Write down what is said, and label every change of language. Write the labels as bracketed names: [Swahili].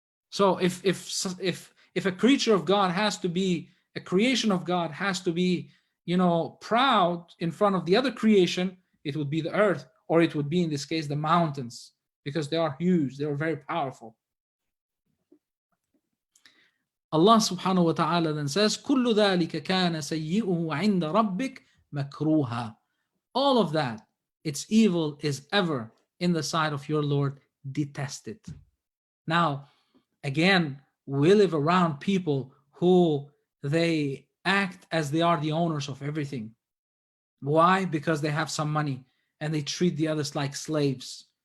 [English] So if a creature of God has to be, a creation of God has to be, proud in front of the other creation, it would be the earth, or it would be, in this case, the mountains, because they are huge, they are very powerful. Allah subhanahu wa ta'ala then says, [Arabic] كُلُّ ذَلِكَ كَانَ سَيِّئُهُ عِنْدَ رَبِّكَ مَكْرُوهًا. [English] All of that, its evil is ever in the sight of your Lord detested. Now, again, we live around people who they act as they are the owners of everything. Why? Because they have some money and they treat the others like slaves.